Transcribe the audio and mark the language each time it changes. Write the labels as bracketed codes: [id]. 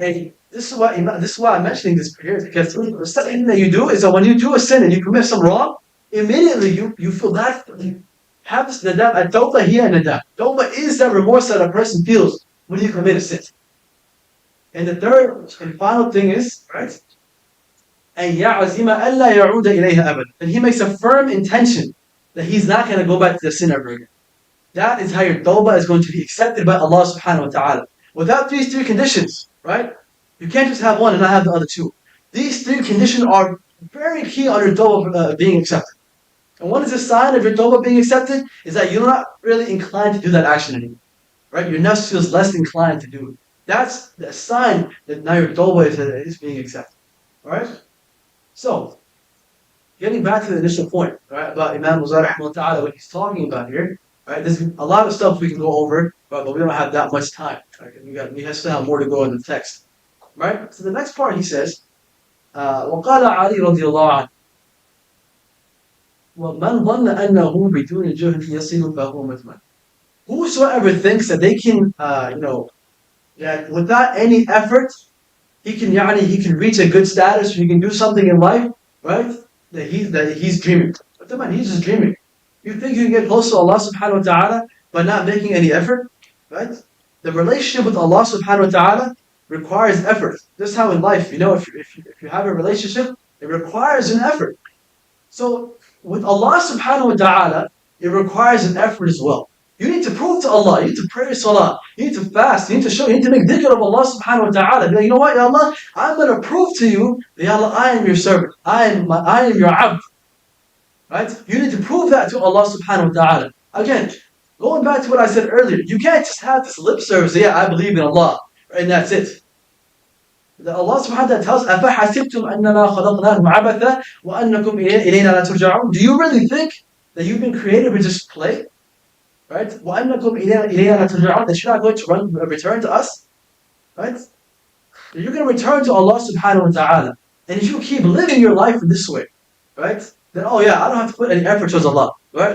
[en] And this is why I'm mentioning this here, because the second thing that you do is that when you do a sin and you commit some wrong, immediately you feel that you have this nadam. [ar] At-tawbah hiya nadam. [en] Tawbah is that remorse that a person feels when you commit a sin. And the third and final thing is, right? [ar] أن يعزم ألا يعود إليها أبدا. [en] And he makes a firm intention that he's not going to go back to the sin ever again. That is how your tawbah is going to be accepted by Allah subhanahu wa ta'ala. Without these three conditions, right? You can't just have one and not have the other two. These three conditions are very key on your tawbah being accepted. And what is the sign of your tawbah being accepted? Is that you're not really inclined to do that action anymore. Right? Your nafs feels less inclined to do it. That's the sign that now your tawbah is being accepted. Alright? So, getting back to the initial point, right, about Imam Huzaifa Ta'ala, what he's talking about here, right? There's a lot of stuff we can go over, but we don't have that much time. Right? We still have more to go in the text. Right? So the next part he says, [ar] وقال علي رضي الله عنه ومن ظن أنه بدون جهد يصل فهو مذموم. [en] Whosoever thinks that they can, that without any effort, he can reach a good status, or he can do something in life, right? That he's dreaming. But the man, he's just dreaming. You think you can get close to Allah subhanahu wa ta'ala by not making any effort? Right? The relationship with Allah subhanahu wa ta'ala requires effort. Just how in life, if you have a relationship, it requires an effort. So with Allah subhanahu wa ta'ala, it requires an effort as well. You need to prove to Allah, you need to pray salah, you need to fast, you need to make dhikr of Allah subhanahu wa ta'ala. Be like, you know what, Ya Allah, I'm going to prove to you that, Ya Allah, I am your servant. I am your abd. Right? You need to prove that to Allah subhanahu wa ta'ala. Again, going back to what I said earlier, you can't just have this lip service, yeah, I believe in Allah, and that's it. That Allah subhanahu wa ta'ala tells, [ar] أَفَحَسِبْتُمْ أَنَّمَا خَلَقْنَاكُمْ عَبَثًا وَأَنَّكُمْ إِلَيْنَا لَا تُرْجَعُونَ. [en] Do you really think that you've been created to just play? Right? [ar] وَأَنَّكُمْ إِلَيْنَا لَا تُرْجَعُونَ. [en] That you're not going to return to us? Right? You're going to return to Allah subhanahu wa ta'ala. And if you keep living your life in this way, right? Then, oh yeah, I don't have to put any effort towards Allah. Right?